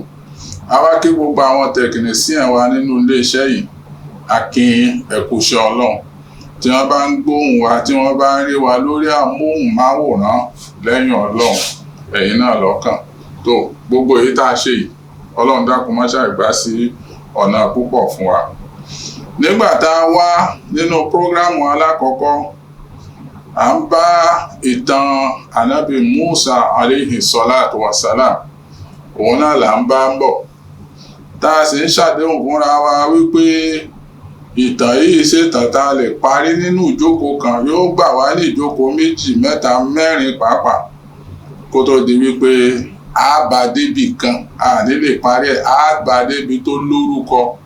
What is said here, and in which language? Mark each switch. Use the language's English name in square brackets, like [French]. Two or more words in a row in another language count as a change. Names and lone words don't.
[Yoruba] àwa kí gbogbo àwọn tẹkinísíàn wa nínú iléeṣẹ́ yìí akin ẹ̀kúṣẹ́ ọlọ́run, tí wọ́n bá ń gbóhùn wa, tí wọ́n bá ń rí wa lórí amóhùnmáwòrán lẹ́yìn ọlọ́run ẹ̀yin náà lọ́kàn. tó gbogbo èyí tá a ṣe yìí ọlọ́run dákun má ṣàìgbà sí ọ̀nà púpọ̀ fún wa. nígbà tá a wá nínú prógrámù alákọ̀ọ́kọ́ à ń bá ìtàn ànábì Musa [Arabic] عليه الصلاة والسلام [Yoruba] òun náà là ń bá ń bọ̀, tá a sì ń ṣàdéhùn fúnra wa wípé ìtàn yìí ṣètàn tá a lè parí nínú ìjókòó kan, yóò gbà wá ní ìjókòó 2, 3, 4 pàápàá kó tó di wípé a bá débi kan, a ní lè parí ẹ̀, a bá débi tó lórúkọ.